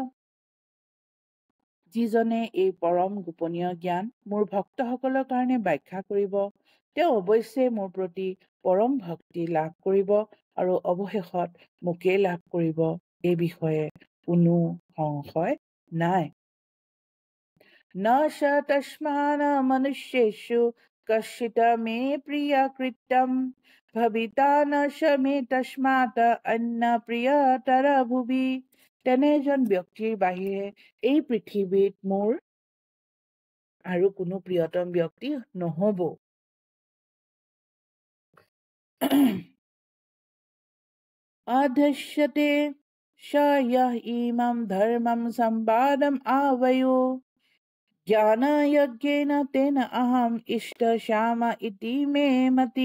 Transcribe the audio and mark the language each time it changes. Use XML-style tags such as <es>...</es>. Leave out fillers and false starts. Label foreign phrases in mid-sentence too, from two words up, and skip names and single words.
<as>যিজনে এই পৰম গোপনীয় জ্ঞান মোৰ ভক্তসকলৰ কাৰণে ব্যাখ্যা কৰিব, তেওঁ অৱশ্যে মোৰ প্ৰতি পৰম ভক্তি লাভ কৰিব আৰু অৱশেষত মোকেই লাভ কৰিব। এই বিষয়ে কোনো সংশয় নাই।</as> <sa>न स तस्मान मनुष्येषु कश्चित् मे प्रिय कृत्यं भविता न स मे तस्मात् अन्न प्रियतर भुवि।</sa> <as>তেনে এজন ব্যক্তিৰ বাহিৰে এই পৃথিৱীত মোৰ আৰু কোনো প্ৰিয়তম ব্যক্তি নহব।</as> <sa>অধস্যতে স ইহ ইমম ধৰ্মম সম্বাদম आवयो জ্ঞানযজ্ঞেন তেন অহম ইষ্টশ্যাম ইতি মে মতি।</sa>